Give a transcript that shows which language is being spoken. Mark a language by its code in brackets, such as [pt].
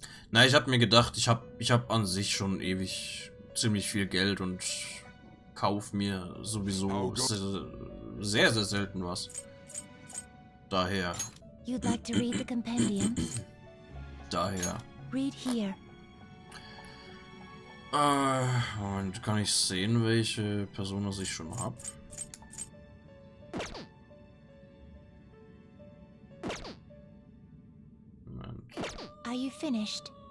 [de] Na, ich habe mir gedacht, ich hab an sich schon ewig ziemlich viel Geld und kauf mir sowieso sehr, sehr selten was. Daher. [en] You'd like to read the compendium? [de] Daher. [en] Read here. [de] Moment, kann ich sehen, welche Person ich schon habe? Moment. [en] Are you finished?